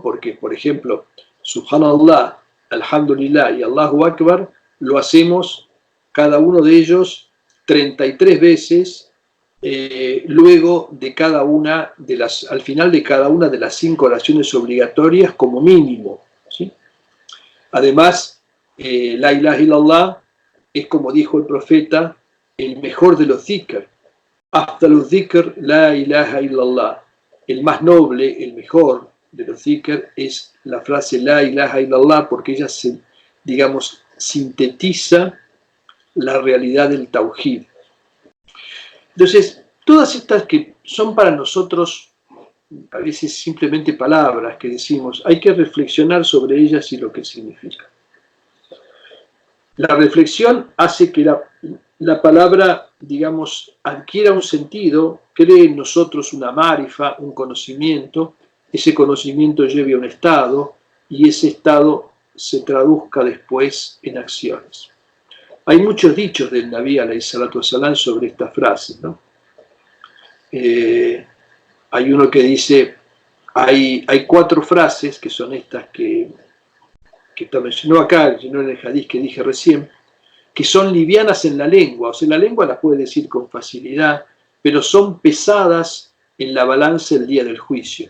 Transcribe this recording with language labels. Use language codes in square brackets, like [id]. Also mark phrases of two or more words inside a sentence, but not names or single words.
[es] Porque, por ejemplo, [ar] سبحان الله، الحمد لله [es] y [ar] الله أكبر [es] lo hacemos cada uno de ellos 33 veces luego de cada una de las, al final de cada una de las 5 oraciones obligatorias como mínimo, ¿sí? Además, [ar] لا إله إلا الله [es] es, como dijo el profeta, el mejor de los dhikr. [ar] أفضل الذكر لا إله إلا الله. [es] El más noble, el mejor de los dhikr es la frase [ar] لا إله إلا الله, [es] porque ella digamos, sintetiza la realidad del tauhid. Entonces, todas estas que son para nosotros a veces simplemente palabras que decimos, hay que reflexionar sobre ellas y lo que significan. La reflexión hace que la palabra, digamos, adquiera un sentido, cree en nosotros una marifa, un conocimiento, ese conocimiento lleve a un estado y ese estado se traduzca después en acciones. Hay muchos dichos del Nabí [ar] عليه الصلاة والسلام [es] sobre esta frase, ¿no? Hay uno que dice, hay 4 frases que son estas que está mencionado acá, sino en el hadith que dije recién, que son livianas en la lengua, o sea, la lengua las puede decir con facilidad, pero son pesadas en la balanza el día del juicio.